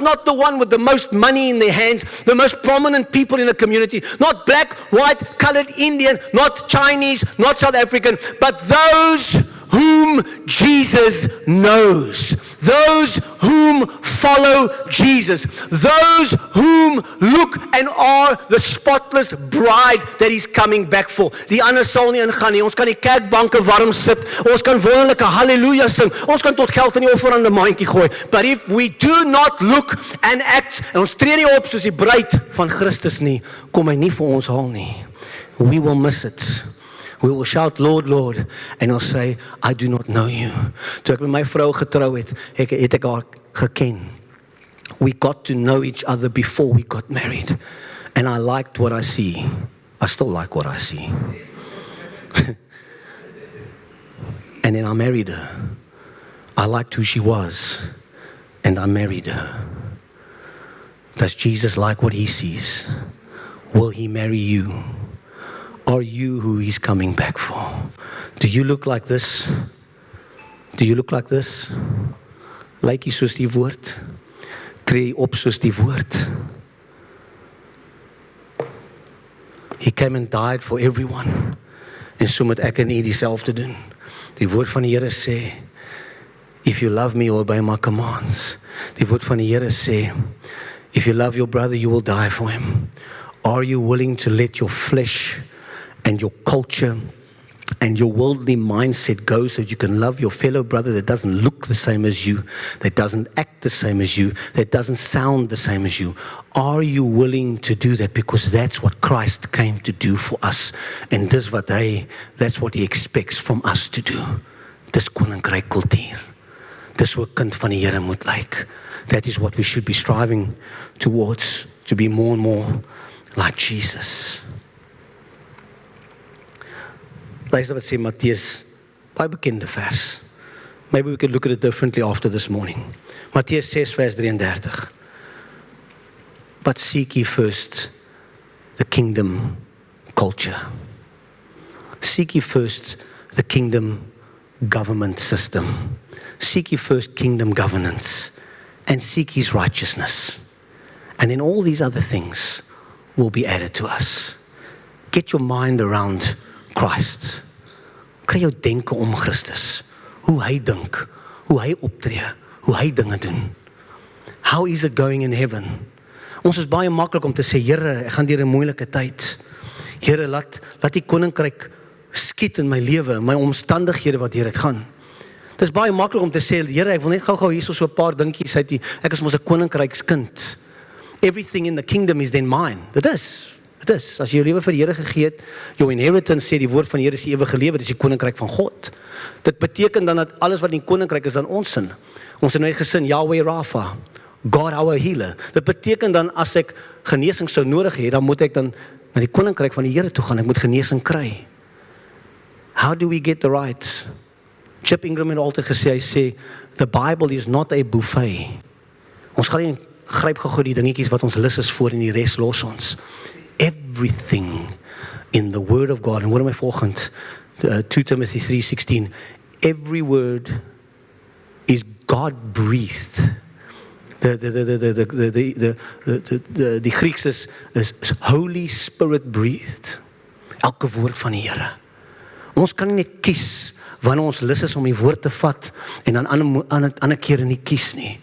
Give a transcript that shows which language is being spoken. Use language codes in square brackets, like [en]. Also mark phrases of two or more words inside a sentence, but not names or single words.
[en] Not the one with the most money in their hands, the most prominent people in the community, not black, white, colored, Indian, not Chinese, not South African, but those whom Jesus knows, those whom follow Jesus, those whom look and are the spotless bride that he's coming back for. [af] Die ander sal nie ingaan nie. Ons kan die kerkbanke warm sit, ons kan wonderlike hallelujah sing, ons kan tot geld in die offerande mandjie gooi, [en] but if we do not look and act, [af] en ons tree nie op soos die bruid van Christus nie, kom hy nie vir ons haal nie. [en] We will miss it. We will shout, Lord, Lord, and I'll say, I do not know you. [af] Toe ek met my vrou getrou het, het ek haar geken. [en] We got to know each other before we got married. And I liked what I see. I still like what I see. And then I married her. I liked who she was. And I married her. Does Jesus like what he sees? Will he marry you? Are you who he's coming back for? Do you look like this? Do you look like this? [af] Lyk jy soos die woord? Tree op soos die woord? [en] He came and died for everyone. [af] En so moet ek en u dieselfde doen. Die woord van die Here sê, [en] if you love me, obey my commands. [af] Die woord van die Here sê, [en] if you love your brother, you will die for him. Are you willing to let your flesh and your culture and your worldly mindset go so that you can love your fellow brother that doesn't look the same as you, that doesn't act the same as you, that doesn't sound the same as you? Are you willing to do that? Because that's what Christ came to do for us. And that's what he expects from us to do. [af] Dis koninkryk kultuur. Dis hoe 'n kind van die Here moet lyk. [en] That is what we should be striving towards, to be more and more like Jesus. [af] Luister wat sê Matteus, baie bekende vers. [en] Maybe we could look at it differently after this morning. [af] Matteus 6 vers 33. [en] But seek ye first the kingdom culture. Seek ye first the kingdom government system. Seek ye first kingdom governance. And seek his righteousness. And then all these other things will be added to us. Get your mind around Christ. [af] Kry jou denke om Christus. Hoe hy dink, hoe hy optree, hoe hy dinge doen. [en] How is it going in heaven? [af] Ons is baie maklik om te sê, Here, ek gaan deur 'n moeilike tyd. Here, laat die koninkryk skiet in my lewe, my omstandighede wat deur dit gaan. Dit is baie maklik om te sê, Here, ek wil net gou hierso so 'n paar dingetjies uit die, ek is mos 'n koninkrykskind. [en] Everything in the kingdom is then mine. [af] Dit is. As jy jou lewe vir die Here gegee het, jou inheritance sê die woord van die Here is die ewige lewe, dis die koninkryk van God. Dit beteken dan dat alles wat in die koninkryk is dan ons sin. Ons het nou gesin Yahweh Rapha, [en] God our healer. [af] Dit beteken dan as ek genesing sou nodig hê, dan moet ek dan na die koninkryk van die Here toe gaan. Ek moet genesing kry. [en] How do we get the right? [af] Chip Ingram het altyd gesê, hy sê, [en] the Bible is not a buffet. [af] Ons gaan nie gryp gou die dingetjies wat ons lus is voor en die res los ons. [en] Everything in the word of God, [af] en hoor my volgend, [en] 2 Timothy 3:16, every word is God breathed. [af] Die Grieks is [en] Holy Spirit breathed. [af] Elke woord van die Here. Ons kan nie net kies wanneer ons lus is om die woord te vat en dan ander kere nie kies nie.